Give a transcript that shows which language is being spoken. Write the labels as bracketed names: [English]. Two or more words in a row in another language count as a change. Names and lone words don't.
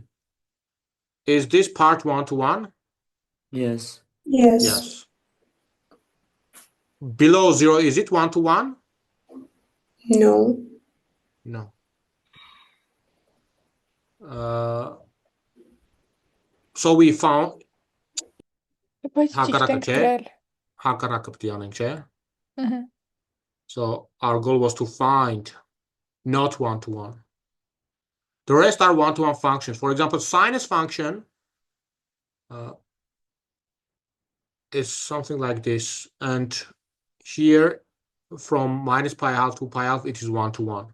[English] Is this part one-to-one? Yes. Yes. Yes. Below 0, is it 1 to 1? No. No. So we found [Armenian] Բայց ճիշտ ենք գրել։ հակառակապտյանենք, չէ? Ահա։ [English] So our goal was to find not 1 to 1. The rest are 1 to 1 functions. For example, sinus function is something like this, and here from minus pi half to pi half it is 1 to 1.